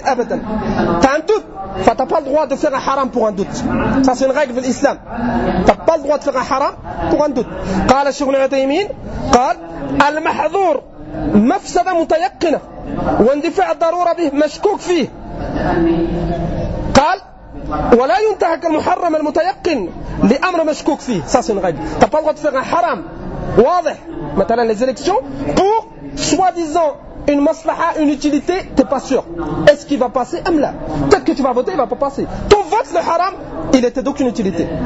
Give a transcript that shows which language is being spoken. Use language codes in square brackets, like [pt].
[fr] Tu as un doute. Enfin, tu n'as pas le droit de faire un haram pour un doute. Ça, c'est une règle de l'islam. Tu n'as pas le droit de faire un haram pour un doute. [ar] قال الشيخ العثيمين قال المحظور مفسدة متيقنة واندفاع الضرورة به مشكوك فيه. قال ولا ينتهك المحرم المتيقن لأمر مشكوك فيه. [fr] Ça c'est une règle. T'as pas le droit de faire un haram واضح مثلا les élections pour soi-disant une maslaha, une utilité, t'es pas sûr. Est-ce qu'il va passer? Amla. Peut-être que tu vas voter, il va pas passer. Ton vote, le haram, il était d'aucune utilité.